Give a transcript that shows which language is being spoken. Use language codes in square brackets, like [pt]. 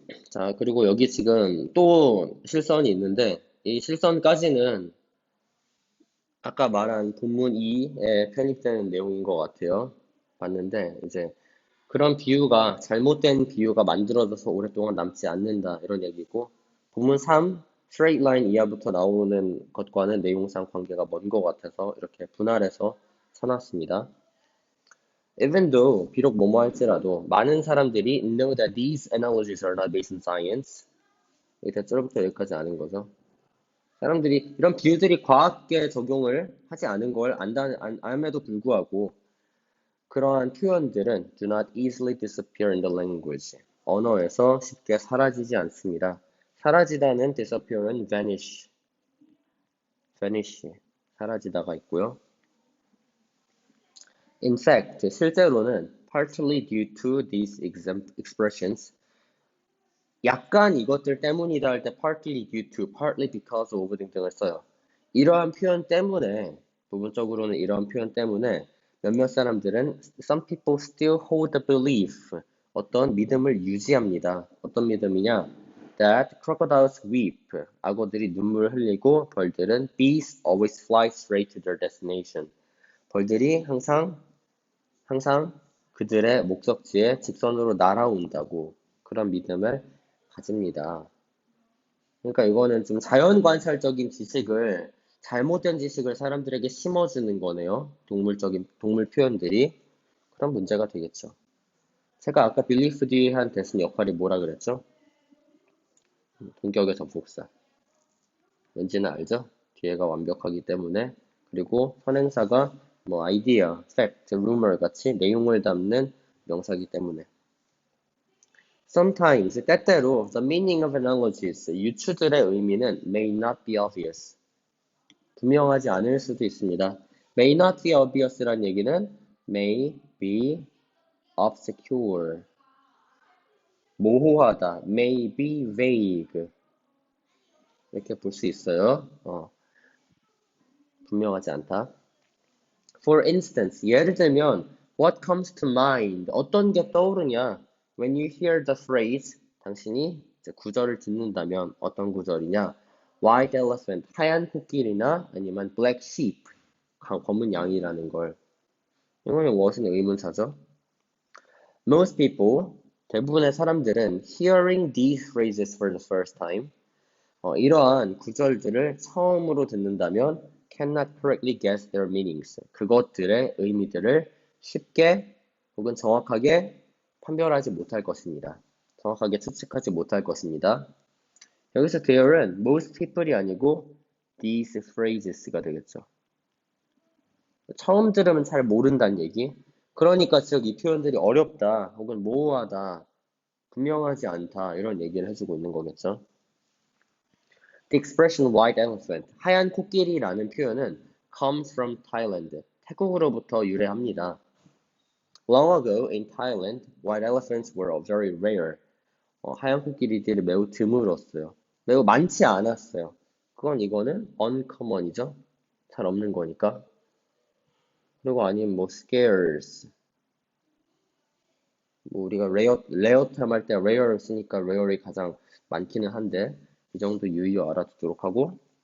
[ko] 자, 그리고 여기 지금 또 실선이 있는데, 이 실선까지는 아까 말한 본문 2에 편입되는 내용인 것 같아요. 봤는데, 이제 그런 비유가, 잘못된 비유가 만들어져서 오랫동안 남지 않는다, 이런 얘기고, 본문 3, straight line 이하부터 나오는 것과는 내용상 관계가 먼 것 같아서 이렇게 분할해서 써놨습니다. [en] Even though, [ko] 비록 뭐뭐 할지라도, 많은 사람들이 [en] know that these analogies are not based on science. [ko] 이 대절부터 여기까지 아는 거죠. 사람들이 이런 비유들이 과학계 적용을 하지 않은 걸 안함에도 불구하고 그러한 표현들은 [en] do not easily disappear in the language. [ko] 언어에서 쉽게 사라지지 않습니다. 사라지다는 disappear은 vanish, 사라지다가 있고요. [en] In fact, [ko] 실제로는 [en] partly due to these expressions, [ko] 약간 이것들 때문이다 할 때 [en] partly due to, partly because of 등등을 써요. [ko] 이러한 표현 때문에, 부분적으로는 이러한 표현 때문에 몇몇 사람들은 [en] some people still hold the belief, [ko] 어떤 믿음을 유지합니다. 어떤 믿음이냐? [en] That crocodiles weep, [ko] 악어들이 눈물을 흘리고 벌들은 [en] bees always fly straight to their destination. [ko] 벌들이 항상 그들의 목적지에 직선으로 날아온다고 그런 믿음을 가집니다. 그러니까 이거는 좀 자연 관찰적인 지식을 잘못된 지식을 사람들에게 심어주는 거네요. 동물 표현들이 그런 문제가 되겠죠. 제가 아까 belief 뒤에 한 대신 역할이 뭐라 그랬죠? 동격의 접속사. 왠지는 알죠? 뒤에가 완벽하기 때문에. 그리고 선행사가 뭐 idea, fact, rumor 같이 내용을 담는 명사이기 때문에. [en] Sometimes, [ko] 때때로 [en] the meaning of analogies, [ko] 유추들의 의미는 [en] may not be obvious. [ko] 분명하지 않을 수도 있습니다. [en] may not be obvious [ko] 란 얘기는 [en] may be obscure. [ko] 모호하다. [en] may be vague. [ko] 이렇게 볼 수 있어요. 분명하지 않다. [en] For instance, [ko] 예를 들면 [en] what comes to mind? [ko] 어떤 게 떠오르냐? [en] When you hear the phrase, [ko] 당신이 이제 구절을 듣는다면 어떤 구절이냐? [en] White elephant, [ko] 하얀 코끼리나 아니면 [en] black sheep, [ko] 검은 양이라는 걸. 이거는 무엇은 의문사죠? [en] Most people, [ko] 대부분의 사람들은 [en] hearing these phrases for the first time, [ko] 이러한 구절들을 처음으로 듣는다면 [en] cannot correctly guess their meanings. [ko] 그것들의 의미들을 쉽게 혹은 정확하게 판별하지 못할 것입니다. 정확하게 추측하지 못할 것입니다. 여기서 there은 most people이 아니고 these phrases가 되겠죠. 처음 들으면 잘 모른다는 얘기. 그러니까 즉 이 표현들이 어렵다 혹은 모호하다, 분명하지 않다 이런 얘기를 해주고 있는 거겠죠. [en] The expression white elephant, [ko] 하얀 코끼리라는 표현은 [en] comes from Thailand, [ko] 태국으로부터 유래합니다. [en] Long ago in Thailand, white elephants were very rare. [ko] 하얀 코끼리들이 매우 드물었어요. 매우 많지 않았어요. 이거는 uncommon이죠. 잘 없는 거니까. 그리고 아니면 뭐 scarce. 뭐 우리가 rare term 할 때 rare를 쓰니까 rare이 가장 많기는 한데 이 정도 유의어 알아두도록 하고.